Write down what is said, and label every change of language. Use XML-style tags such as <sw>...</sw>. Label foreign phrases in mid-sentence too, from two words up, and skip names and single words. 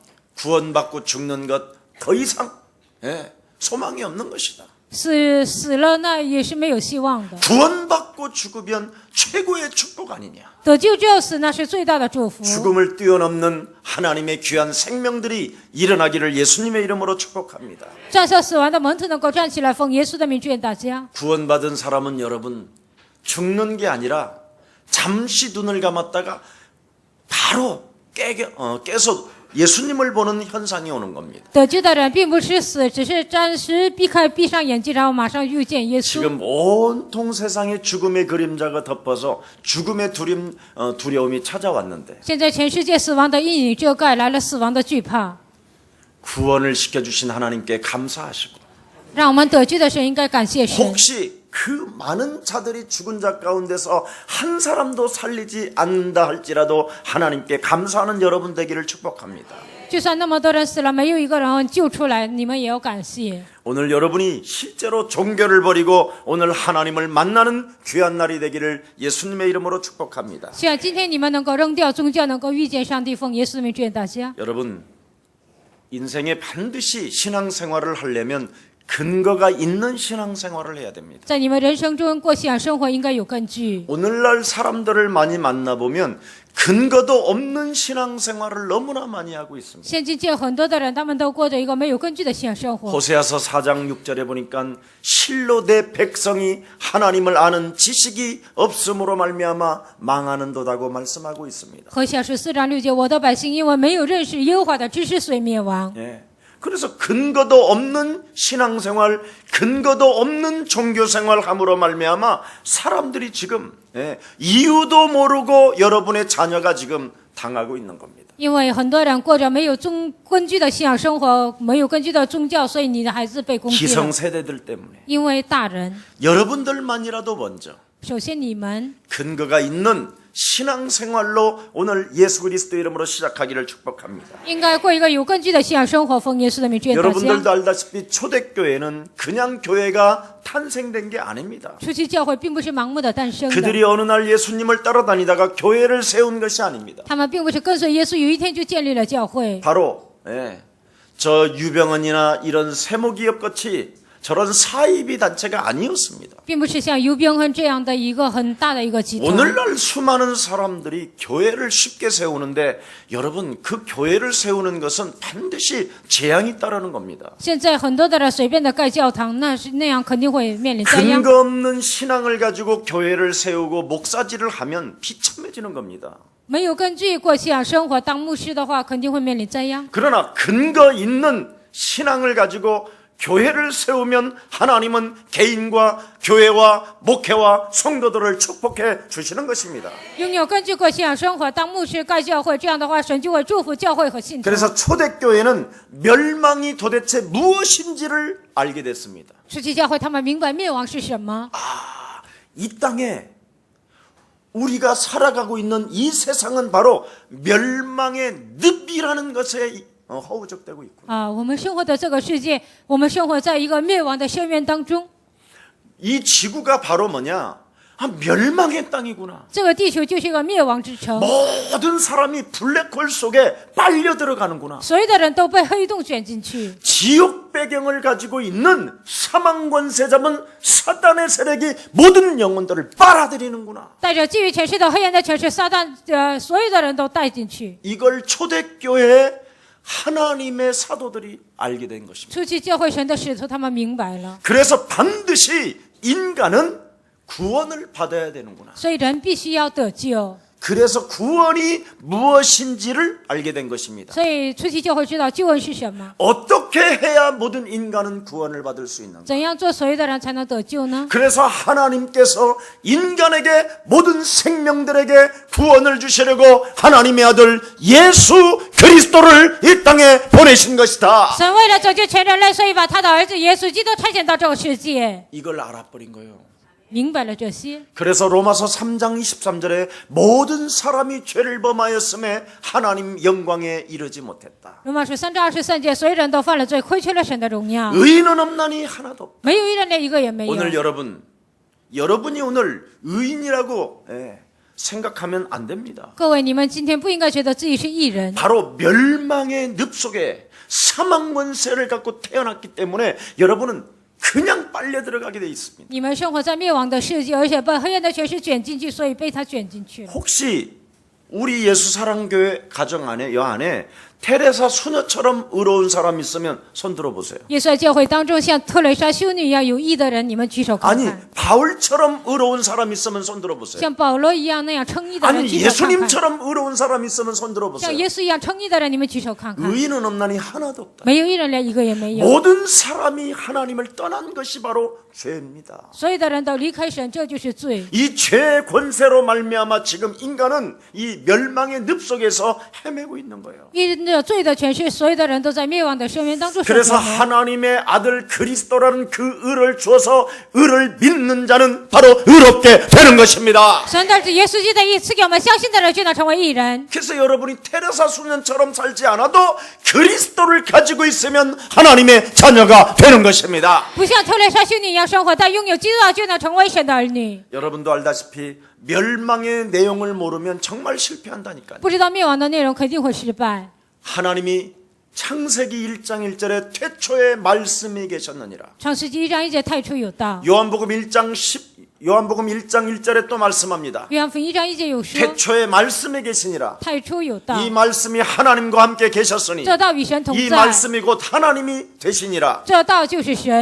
<ko>구원받고 죽는 것 더 이상 소망이 없는 것이다.</ko> <zh>死了那也是没有希望的。</zh> <ko>구원받고 죽으면 최고의 축복 아니냐.</ko> <zh>得救之后死，那是最大的祝福。</zh> <ko>죽음을 뛰어넘는 하나님의 귀한 생명들이 일어나기를 예수님의 이름으로 축복합니다.</ko> <zh>战胜死亡的门徒能够站起来，奉耶稣的名祝愿大家。</zh> <ko>구원받은 사람은 여러분 죽는 게 아니라 잠시 눈을 감았다가 바로 깨서 예수님을 보는 현상이 오는 겁니다.</ko> <zh>得救的人并不是死，只是暂时闭上眼睛，然后马上遇见耶稣。</zh> <ko>지금 온통 세상에 죽음의 그림자가 덮어서 죽음의 두려움이 찾아왔는데</ko> <zh>现在全世界死亡的阴影遮盖来了，死亡的惧怕。</zh> <ko>구원을 시켜주신 하나님께 감사하시고</ko> <zh>让我们得救的神应该感谢神。</zh> <ko>혹시 그 많은 자들이 죽은 자 가운데서 한 사람도 살리지 않는다 할지라도 하나님께 감사하는 여러분 되기를 축복합니다.</ko> <zh>就算那么多人死了，没有一个人救出来，你们也要感谢。</zh> <ko>오늘 여러분이 실제로 종교를 버리고 오늘 하나님을 만나는 귀한 날이 되기를 예수님의 이름으로 축복합니다.</ko> <zh>希望今天你们能够扔掉宗教，能够遇见上帝，奉耶稣的名祝愿大家。</zh> <ko>여러분, 인생에 반드시 신앙생활을 하려면 근거가 있는 신앙생활을 해야 됩니다.</ko> <zh>在你们人生中过信仰生活应该有根据。</zh> <ko>오늘날 사람들을 많이 만나보면 근거도 없는 신앙생활을 너무나 많이 하고 있습니다.</ko> <zh>现今见很多的人，他们都过着一个没有根据的信仰生活。</zh> <ko>호세아서 4장 6절에 보니까 실로 내 백성이 하나님을 아는 지식이 없음으로 말미암아 망하는도다고 말씀하고 있습니다.</ko> <zh>和小书4章6节，我的百姓因为没有认识耶和华的知识，所以灭亡。</zh> <ko>예. 그래서 근거도 없는 신앙생활, 근거도 없는 종교생활 함으로 말미암아 사람들이 지금 이유도 모르고 여러분의 자녀가 지금 당하고 있는 겁니다.</ko> <zh>因为很多人过着没有根据的信仰生活，没有根据的宗教，所以你的孩子被攻击了。</zh> <ko>기성세대들 때문에</ko> <zh>因为大人，</zh> <ko>여러분들만이라도 먼저</ko> <zh>首先你们</zh> <ko>근거가 있는 신앙생활로 오늘 예수 그리스도 이름으로 시작하기를 축복합니다.</ko> <zh>应该过一个有根据的信仰生活，奉耶稣的名祝愿大</zh> <ko>여러분들도</ko> <zh>家。</zh> <ko>알다시피 초대교회는 그냥 교회가 탄생된 게 아닙니다.</ko> <zh>初期教会并不是盲目的诞生的，</zh> <ko>그들이 어느 날 예수님을 따라다니다가 교회를 세운 것이 아닙니다.</ko> <zh>他们并不是跟随耶稣，有一天就建立了教会。</zh> <ko>바로 저 유병헌이나 이런 세모기업 같이 저런 사이비 단체가 아니었습니다.</ko> <zh>并不是像尤宾亨这样的一个很大的一个集团。</zh> <ko>오늘날 수많은 사람들이 교회를 쉽게 세우는데 여러분 그 교회를 세우는 것은 반드시 재앙이 따르는 겁니다.</ko> <zh>现在很多的人随便的盖教堂，那样肯定会面临灾殃。</zh> <ko>근거 없는 신앙을 가지고 교회를 세우고 목사질을 하면 비참해지는 겁니다.</ko> <zh>没有根据过信仰生活，当牧师的话肯定会面临灾殃。</zh> <ko>그러나 근거 있는 신앙을 가지고 교회를 세우면 하나님은 개인과 교회와 목회와 성도들을 축복해 주시는 것입니다.</ko> <zh>拥有根据过信仰生活，当牧师盖教会，这样的话，神就会祝福教会和信徒。</zh> <ko>그래서 초대교회는 멸망이 도대체 무엇인지를 알게 됐습니다.</ko> <zh>初期教会他们明白灭亡是什么。</zh> <ko>이 땅에 우리가 살아가고 있는 이 세상은 바로 멸망의 늪이라는 것에 허우적대고 있구나.</ko> <zh>啊，我们生活的这个世界，我们生活在一个灭亡的深渊当中。</zh> <ko>이 지구가 바로 뭐냐? 멸망의 땅이구나.</ko> <zh>这个地球就是一个灭亡之城，</zh> <ko>모든 사람이 블랙홀 속에 빨려 들어가는구나.</ko> <zh>所有的人都被黑洞卷进去。</zh> <ko>지옥 배경을 가지고 있는 사망 권세 잡은 사단의 세력이 모든 영혼들을 빨아들이는구나.</ko> <zh>带着基于权势的黑暗的权势，撒旦所有的人都带进去。</zh> <ko>이걸 초대교회 하나님의 사도들이 알게 된 것입니다.</ko> <zh>初期教会神的使徒，他们明白了，</zh> <ko>그래서 반드시 인간은 구원을 받아야 되는구나.</ko> <zh>所以人必须要得救。</zh> <ko>그래서 구원이 무엇인지를 알게 된 것입니다.</ko> <zh>所以初期教会知道救恩是什么，</zh> <ko>어떻게 해야 모든 인간은 구원을 받을 수 있는가?</ko> <zh>怎样做所有的人才能得救呢？</zh> <ko>그래서 하나님께서 인간에게 모든 생명들에게 구원을 주시려고 하나님의 아들 예수 그리스도를 이 땅에 보내신 것이다.</ko> <zh>神为了拯救全人类，所以把他的儿子耶稣基督差遣到这个世界。</zh> <ko>이걸 알아버린 거예요.</ko> <zh>明白了这些，</zh> <ko>그래서 로마서 3장 23절에 모든 사람이 죄를 범하였음에 하나님 영광에 이르지 못했다.</ko> <zh>罗马书3章23节，所有人都犯了罪，亏缺了神的荣耀，</zh> <ko>의인은 없나니 하나도 없다.</ko> <zh>没有一人连一个也没有。</zh> <ko>오늘 여러분이 오늘 의인이라고 생각하면 안 됩니다.</ko> <zh>各位，你们今天不应该觉得自己是义人，</zh> <ko>바로 멸망의 늪 속에 사망 권세를 갖고 태어났기 때문에 여러분은 그냥 빨려 들어가게 돼 있습니다.</ko> <zh>你们生活在灭亡的世界，而且被黑暗的权势卷进去，所以被他卷进去了。</zh> <ko>혹시 우리 예수 사랑교회 가정 안에 여 안에 테레사 수녀처럼 의로운 사람 있으면 손 들어보세요.</ko> <zh>耶稣在教会当中像特蕾莎修女一样有义的人，你们举手看</zh> <ko>아니</ko> <zh>看。</zh> <ko>바울처럼 의로운 사람 있으면 손 들어보세요.</ko> <zh>像保罗一样那样称义的人，</zh> <ko>아니</ko> <zh>举手看看。</zh> <ko>예수님처럼 의로운 사람 있으면 손</ko> <zh>像</zh> <ko>들어보세요.</ko> <zh>耶稣一样称义的人，你们举手看看。</zh> <ko>의인은 없나니 하나도 없다.</ko> <zh>没有一人连一个也没有，</zh> <ko>모든 사람이 하나님을 떠난 것이 바로 죄입니다.</ko> <zh>所有的人都离开神，这就是罪。</zh> <ko>이 죄의 권세로 말미암아 지금 인간은 이 멸망의 늪 속에서 헤매고 있는 거예요.</ko> <zh>因着罪的权势，所有的人都在灭亡的深渊当中生</zh> <ko>그래서</ko> <zh>活。</zh> <ko>하나님의 아들 그리스도라는 그 의를 주어서 의를 믿는 자는 바로 의롭게 되는 것입니다.</ko> <zh>神的儿子耶稣基督的义赐给我们相信的人，就能成为义人。</zh> <ko>그래서 여러분이 테레사 수녀처럼 살지 않아도 그리스도를 가지고 있으면 하나님의 자녀가 되는 것입니다.</ko> <zh>不像特蕾莎修女一样生活，但拥有基督的就能成为神的儿女。</zh> <ko>여러분도 알다시피 멸망의 내용을 모르면 정말 실패한다니까요.</ko> <zh>不知道灭亡的内容，肯定会失败。</zh> <ko>하나님이 창세기 1장 1절에 태초에 말씀이 계셨느니라.</ko> <zh>创世纪1章1节，太初有道。</zh> <ko>요한복음 1장 1절에 또 말씀합니다.</ko> <zh>约翰福音1章1节有说，</zh> <ko>태초에 말씀이 계시니라.</ko> <zh>太初有道，</zh> <ko>이 말씀이 하나님과 함께 계셨으니</ko> <zh>这道与神同</zh> <ko>이</ko> <zh>在，</zh> <ko>말씀이 곧 하나님이 되시니라.</ko> <zh>这道就是神。</zh>